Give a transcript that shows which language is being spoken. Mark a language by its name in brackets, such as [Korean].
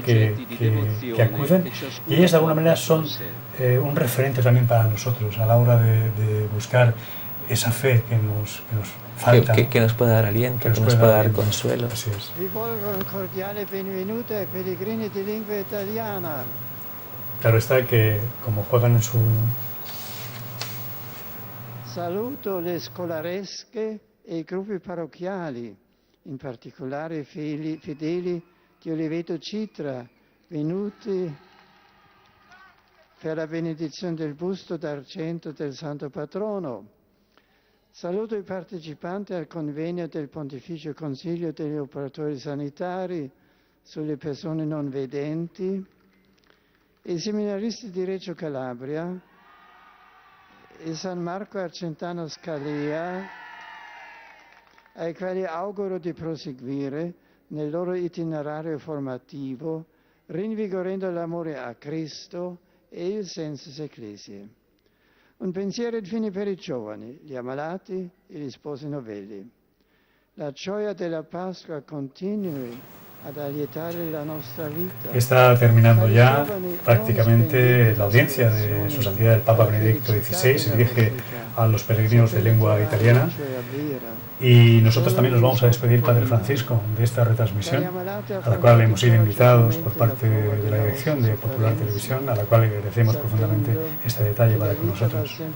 [Spanish] que acuden, y ellas de alguna manera son un referente también para nosotros a la hora de buscar esa fe que nos falta. Que nos pueda dar aliento, que nos pueda dar consuelo. Así es. [Italian] Vi volgo un cordiale benvenuto ai pellegrini di lingua italiana. [Spanish] Claro está que como juegan en su... [Italian] Saluto le scolaresche e i gruppi parrocchiali, in particolare i fedeli di Oliveto Citra, venuti per la benedizione del busto d'argento del Santo Patrono. Saluto i partecipanti al convegno del Pontificio Consiglio degli Operatori Sanitari sulle persone non vedenti, i seminaristi di Reggio Calabria, il San Marco Argentano Scalia, ai quali auguro di proseguire nel loro itinerario formativo, rinvigorendo l'amore a Cristo e il sensus ecclesiae. Un pensiero infine per i giovani, gli ammalati e gli sposi novelli. La gioia della Pasqua continui ad allietare la nostra vita. [Spanish] Está terminando ya prácticamente la audiencia de Su Santidad el Papa Benedicto XVI. Se dirige a los peregrinos de lengua italiana. Y nosotros también nos vamos a despedir, Padre Francisco, de esta retransmisión, a la cual hemos sido invitados por parte de la dirección de Popular Televisión, a la cual agradecemos profundamente este detalle para con nosotros.